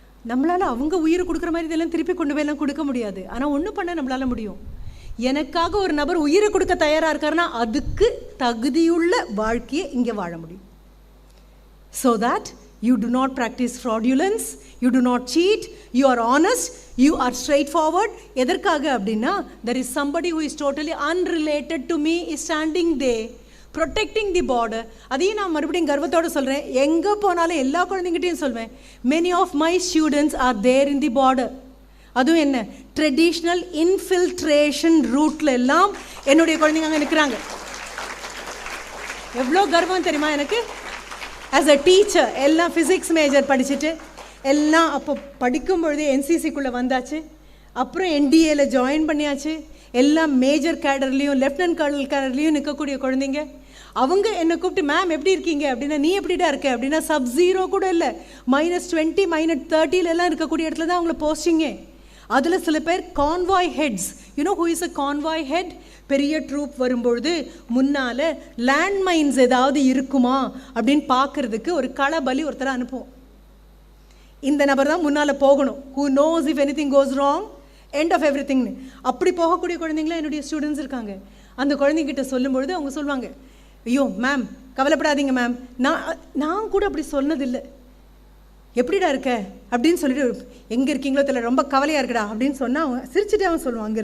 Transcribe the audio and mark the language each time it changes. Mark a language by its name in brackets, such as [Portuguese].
[Tamil] நம்மளால் அவங்க உயிரை கொடுக்குற மாதிரி இதெல்லாம் திருப்பி கொண்டு போயெல்லாம் கொடுக்க முடியாது. ஆனால் ஒன்று பண்ண நம்மளால் முடியும். எனக்காக ஒரு நபர் உயிரை கொடுக்க தயாராக இருக்காருன்னா அதுக்கு தகுதியுள்ள வாழ்க்கையை இங்கே வாழ முடியும். [English] So that you do not practice fraudulence, you do not cheat, you are honest, you are straightforward. [Tamil] எதற்காக அப்படின்னா [English] there is somebody who is totally unrelated to me is standing there protecting the border. [Tamil] அதையும் நான் மறுபடியும் கர்வத்தோடு சொல்கிறேன். எங்கே போனாலும் எல்லா குழந்தைங்கிட்டையும் சொல்வேன், [English] many of my students are there in the border. [Tamil] அதுவும் என்ன ட்ரெடிஷ்னல் இன்ஃபில்ட்ரேஷன் ரூட்டில் எல்லாம் என்னுடைய குழந்தைங்க அங்கே நிற்கிறாங்க. எவ்வளோ கர்வம் தெரியுமா எனக்கு. ஆஸ் அ டீச்சர் எல்லாம் ஃபிசிக்ஸ் மேஜர் படிச்சுட்டு எல்லாம் அப்போ படிக்கும் பொழுதே என்சிசிக்குள்ளே வந்தாச்சு. அப்புறம் என்டிஏல ஜாயின் பண்ணியாச்சு. எல்லாம் மேஜர் கேடர்லேயும் லெஃப்டினன்ட் கர்னல் கேடர்லேயும் நிற்கக்கூடிய குழந்தைங்க. அவங்க என்னை கூப்பிட்டு மேம் எப்படி இருக்கீங்க அப்படின்னா, நீ எப்படிடா இருக்க அப்படின்னா, sub-0 கூட இல்லை, -20 -30 எல்லாம் இருக்கக்கூடிய இடத்துல தான் அவங்கள போஸ்டிங்கே. அதில் சில பேர் [English] Convoy heads. You know who is a convoy head? [Tamil] பெரிய ட்ரூப் வரும்பொழுது முன்னால் லேண்ட்மைன்ஸ் ஏதாவது இருக்குமா அப்படின்னு பார்க்குறதுக்கு ஒரு களபலி ஒருத்தரை அனுப்புவோம். இந்த நபர் தான் முன்னால் போகணும், [English] who knows if anything goes wrong, end of everything. [Tamil] அப்படி போகக்கூடிய குழந்தைங்களாம் என்னுடைய ஸ்டூடெண்ட்ஸ் இருக்காங்க. அந்த குழந்தைங்கிட்ட சொல்லும்பொழுது அவங்க சொல்லுவாங்க, ஐயோ மேம் கவலைப்படாதீங்க மேம், நான் கூட அப்படி சொன்னதில்லை, எப்படிடா இருக்க அப்படின்னு சொல்லிட்டு, எங்கே இருக்கீங்களோ தெரியல, ரொம்ப கவலையாக இருக்குடா அப்படின்னு சொன்னால் அவன் சிரிச்சுட்டு அவன் சொல்லுவான்.